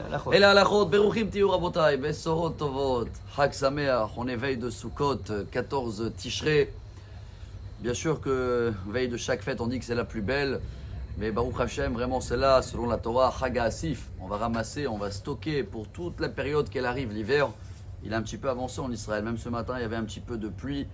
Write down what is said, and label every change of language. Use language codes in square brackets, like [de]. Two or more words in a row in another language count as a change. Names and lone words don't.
[he] אלה הלכות, ברוכים תהיו רבותיי, בשורות טובות, חג שמח, [fr] on est veille de Sukkot, 14 Tishrei. Bien sûr que veille de chaque fête on dit que c'est la plus belle, mais [he] ברוך השם, [fr] vraiment c'est là, selon la Torah, [he] חג האסיף, [fr] on va ramasser, on va stocker pour toute la période qu'elle arrive, l'hiver. Il a un petit peu avancé en Israël, même ce matin il y avait un petit peu de pluie.